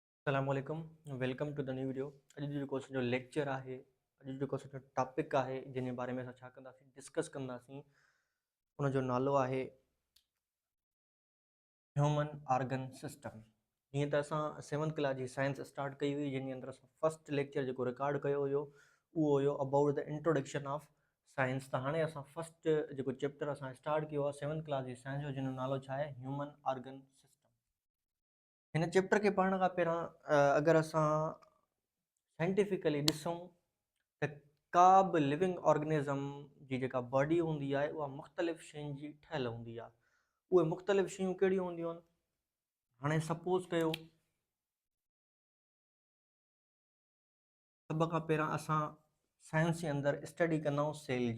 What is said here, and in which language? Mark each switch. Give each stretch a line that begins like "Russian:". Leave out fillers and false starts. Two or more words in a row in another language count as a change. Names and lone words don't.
English: अस्सलामुअलैकुम welcome to the new video।
Sindhi: अॼु जेको असांजो लेक्चर आहे, अॼु जेको असांजो टॉपिक आहे जिन बारे में असां छा कंदासीं, डिस्कस कंदासीं, उनजो नालो आहे
English: human organ system.
Sindhi: जीअं त असां
English: 7th class
Sindhi: जी साइंस स्टार्ट कई हुई, जंहिंजे अंदरि असां
English: first lecture
Sindhi: जेको रिकॉर्ड कयो हुयो उहो हुयो
English: about the introduction of science.
Sindhi: त हाणे असां फर्स्ट जेको चैप्टर असां स्टार्ट कयो आहे
English: 7th class
Sindhi: जी साइंस जो, जिन जो नालो छा आहे,
English: human organ system.
Sindhi: हिन चैप्टर खे पढ़ण खां पहिरां अगरि असां साइंटिफिकली ॾिसूं त का बि
English: living organism
Sindhi: जी जेका बॉडी हूंदी आहे उहा मुख़्तलिफ़ शयुनि जी ठहियल हूंदी आहे। उहे मुख़्तलिफ़ शयूं कहिड़ियूं हूंदियूं आहिनि? हाणे सपोज़ कयो सभ खां पहिरां असां साइंस जे अंदरि स्टडी कंदा आहियूं सेल जी।